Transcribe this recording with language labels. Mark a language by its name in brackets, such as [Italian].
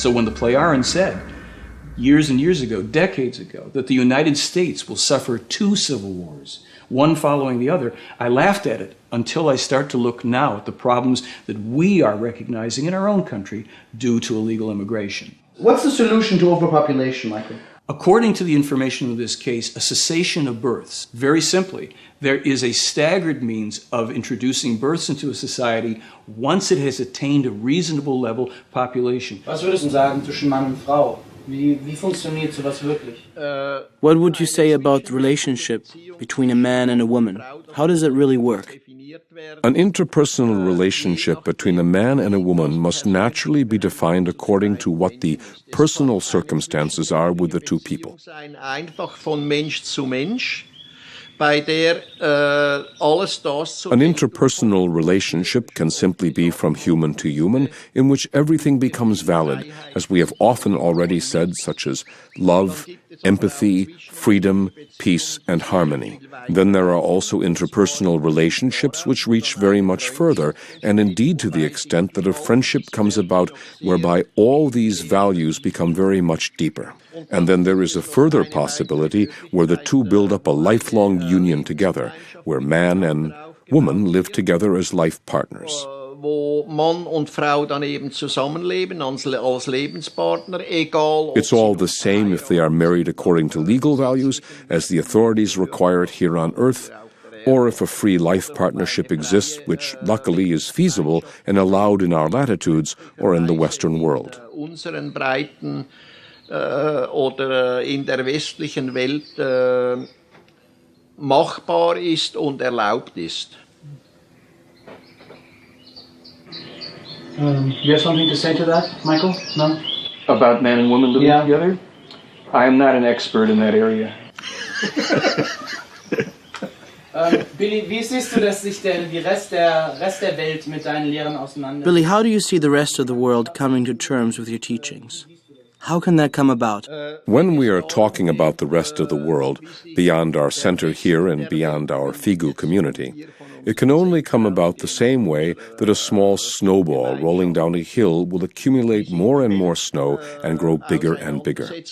[English] So when the Plejaren said, years and years ago, decades ago, that the United States will suffer 2 civil wars, one following the other, I laughed at it until I start to look now at the problems that we are recognizing in our own country due to illegal immigration. What's the solution to overpopulation, Michael? According to the information of this case, a cessation of births. Very simply, there is a staggered means of introducing births into a society once it has attained a reasonable level of population. [German] Was würdest du sagen zwischen Mann und Frau? Wie funktioniert sowas wirklich? [English] What would you say about the relationship between a man and a woman? How does it really work? An interpersonal relationship between a man and a woman must naturally be defined according to what the personal circumstances are with the two people. [German] Einfach von Mensch zu Mensch. bei der alles das zu [English] An interpersonal relationship can simply be from human to human, in which everything becomes valid, as we have often already said, such as love, empathy, freedom, peace, and harmony. Then there are also interpersonal relationships which reach very much further, and indeed to the extent that a friendship comes about whereby all these values become very much deeper. And then there is a further possibility where the two build up a lifelong union together, where man and woman live together as life partners. [German] Wo Mann und Frau dann eben zusammenleben als Lebenspartner, egal. [English] It's all the same if they are married according to legal values, as the authorities require it here on Earth, or if a free life partnership exists, which luckily is feasible and allowed in our latitudes or in the Western world. [German] Unseren Breiten oder in der westlichen Welt machbar ist und erlaubt ist. [English] You have something to say to that, Michael? No? About man and woman living together? I am not an expert in that area. [German] Billy, wie siehst du, dass sich denn der Rest der Welt mit deinen Lehren auseinandersetzt? [English] Billy, how do you see the rest of the world coming to terms with your teachings? How can that come about? When we are talking about the rest of the world, beyond our center here and beyond our Figu community, it can only come about the same way that a small snowball rolling down a hill will accumulate more and more snow and grow bigger and bigger.